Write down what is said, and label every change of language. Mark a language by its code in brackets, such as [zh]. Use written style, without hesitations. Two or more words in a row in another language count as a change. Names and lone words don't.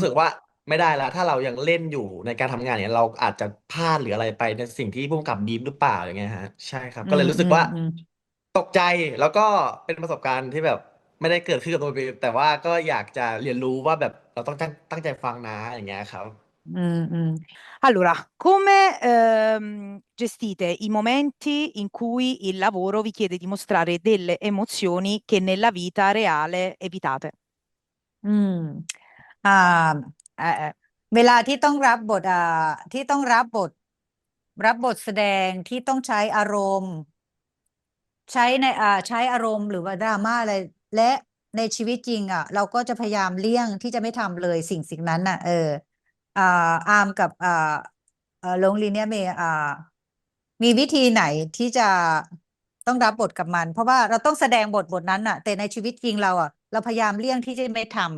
[th] ผมรู้สึกว่าไม่ได้ละถ้าเรายังเล่นอยู่ในการทำงานเนี่ยเราอาจจะพลาดหรืออะไรไปในสิ่งที่ผู้กำกับบีบหรือเปล่าอย่างเงี้ยฮะใช่ครับก็เลยรู้สึกว่าตกใจแล้วก็เป็นประสบการณ์ที่แบบไม่ได้เกิดขึ้นกับตัวเองแต่ว่าก็อยากจะเรียนรู้ว่าแบบเราต้องตั้งใจฟังนะอย่างเงี้ยครับ [it] Allora, come gestite i momenti in cui il lavoro vi chiede di mostrare delle emozioni che nella vita reale evitate? [th] อืมอ่าเอ่อเวลาที่ต้องรับบทที่ต้องรับบทแสดงที่ต้องใช้อารมณ์ ใช้อารมณ์หรือว่าดราม่าอะไรและในชีวิตจริงเราก็จะพยายามเลี่ยงที่จะไม่ทำเลยสิ่งนั้นอ่าอาร์มกับลงลีเนี่ยมีวิธีไหนที่จะต้องรับบทกับมันเพราะว่าเราต้องแสดงบทนั้นแต่ในชีวิตจริงเราพยายามเลี่ยงที่จะไม่ทำ